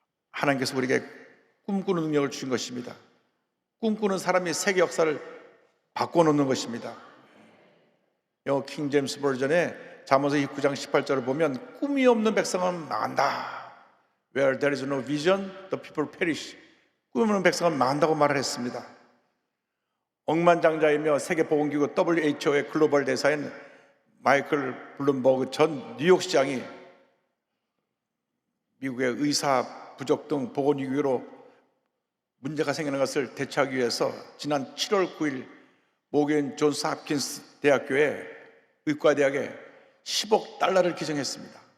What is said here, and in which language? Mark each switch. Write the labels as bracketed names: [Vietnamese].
[Korean] 하나님께서 우리에게 꿈꾸는 능력을 주신 것입니다. 꿈꾸는 사람이 세계 역사를 바꿔놓는 것입니다. 영어 킹 제임스 버전의 잠언서 29장 18절을 보면, 꿈이 없는 백성은 망한다. [English] Where there is no vision, the people perish. [Korean] 꿈이 없는 백성은 망한다고 말을 했습니다. 억만장자이며 세계보건기구 WHO의 글로벌 대사인 마이클 블룸버그 전 뉴욕시장이 미국의 의사 부족 등 보건위기로 문제가 생기는 것을 대처하기 위해서 지난 7월 9일 모겐 존스 홉킨스 대학교에 의과대학에 10억 달러를 기증했습니다.